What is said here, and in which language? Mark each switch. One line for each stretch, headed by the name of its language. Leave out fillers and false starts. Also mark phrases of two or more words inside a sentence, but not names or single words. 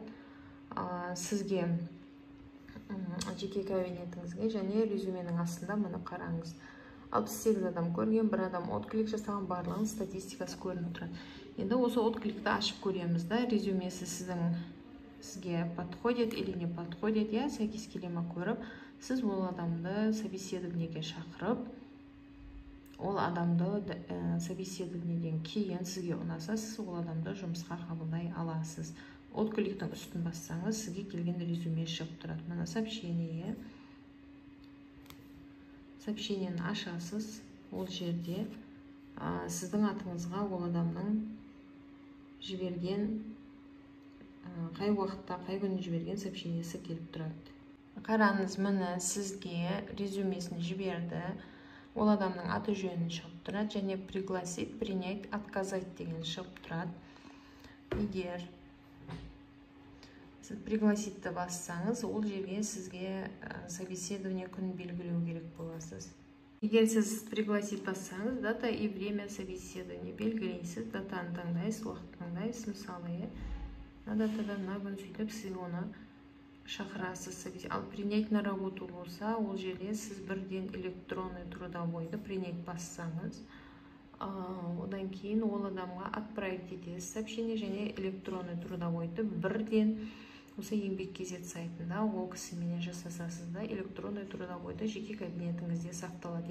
Kazakh: Сізге жеке кабинетіңізге және резюменің астында мұны қараңыз. 68 адам көрген, бір адам отклик жасаған, барлығын статистикасы көрініп тұрады. Енді осы откликті ашып көреміз да, резюмесі сізге
Russian: подходит или не подходит,
Kazakh: сәйкес келе ме көріп, сіз ол адамды собеседованиеге шақырып, ол адамды собеседованиеден кейін сізге ұнаса, сіз ол адамды жұмысқа қабылдай аласыз. Откликтің үстін бассаңыз, сізге келген резюме шығып тұрады. Мына сообщение. Сообщениені ашасыз. Ол жерде сіздің атыңызға ол адамның жіберген, қай уақытта, қай күні жіберген сообщениесі келіп тұрады. Қараңыз, міне сізге резюмесін жіберді. Ол адамның аты жөнін шығып тұрады және
Russian: пригласить, принять, отказать
Kazakh: деген шығып тұрады. Егер сіз пригласитті бассаңыз, ол жерге сізге собеседование күн белгілеу керек боласыз. Егер сіз пригласить бассаңыз,
Russian: дата и время собеседования
Kazakh: белгілейсіз, датаны таңдайсыз, уақыт таңдайсыз. Мысалы, датадан мына күн сөйтіп сіз оны шақырасыз. Ал
Russian: принять на работу
Kazakh: болса, ол жерде сіз бірден
Russian: электронный трудовойды
Kazakh: принять бассаңыз, одан кейін ол адамға отправить етесіз сообщение және
Russian: электронный трудовойды
Kazakh: бірден осы еңбек кезет сайтында ол кісіменен жасасасыз да,
Russian: электронный трудовойды
Kazakh: жеке кабинетіңізде сақталады.